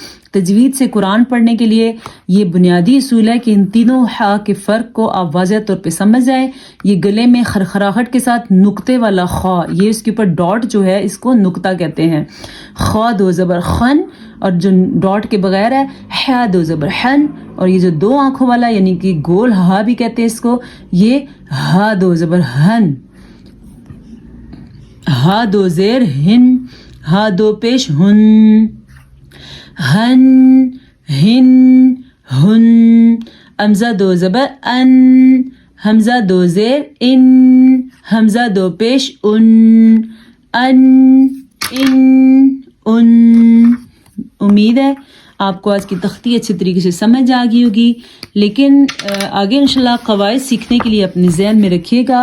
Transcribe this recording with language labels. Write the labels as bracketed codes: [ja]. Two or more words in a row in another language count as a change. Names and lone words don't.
[ur] تجوید سے قرآن پڑھنے کے لیے یہ بنیادی اصول ہے کہ ان تینوں ہا کے فرق کو آپ واضح طور پہ سمجھ جائیں. یہ گلے میں خرخراہٹ کے ساتھ نقطے والا خا، یہ اس کے اوپر ڈاٹ جو ہے اس کو نقطہ کہتے ہیں. خا دو زبر خن، اور جو ڈاٹ کے بغیر ہے ہا دو زبر ہن، اور یہ جو دو آنکھوں والا یعنی کہ گول ہا بھی کہتے ہیں اس کو، یہ ہا دو زبر ہن. ہا دو زیر ہن، ہا دو پیش ہن، ہن ہن ہن. حمزہ دو زبر ان، حمزہ دو زیر ان، حمزہ دو پیش ان، ان ان. امید ہے آپ کو آج کی تختی اچھے طریقے سے سمجھ آ گئی ہوگی، لیکن آگے انشاءاللہ قواعد سیکھنے کے لیے اپنے ذہن میں رکھیے گا.